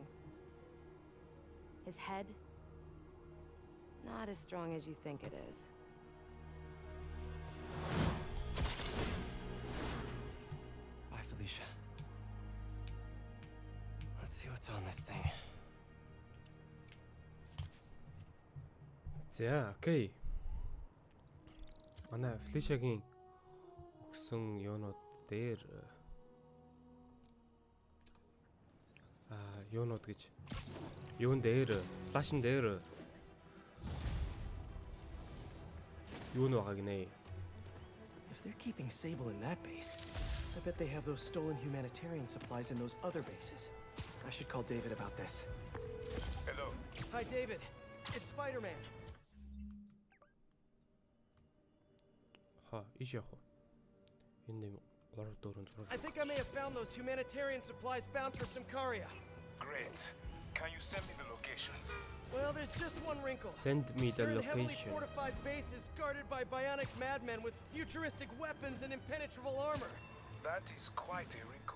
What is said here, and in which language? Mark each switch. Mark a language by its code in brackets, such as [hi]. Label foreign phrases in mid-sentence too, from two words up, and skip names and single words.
[en] His head, not as strong as you think it is. Bye, Felicia. Let's see what's on this thing. [mn] За, окей. Манай Felicia-гийн өгсөн юунууд дээр юунууд гэж юун дээр флашн дээр юун байгаа гинэ. [en] If they're keeping Sable in that base, I bet they have those stolen humanitarian supplies in those other bases. I should call David about this. Hello. Hi, David. It's Spider-Man. [mn] Ха, иш яах вэ? Энэ 3 4 [en] I think I may have found those humanitarian supplies bound for Symkaria. Great. Can you send me the locations? Well, there's just one wrinkle. Send me the They're in heavily location. fortified bases guarded by bionic madmen with futuristic weapons and impenetrable armor. That is quite a wrinkle.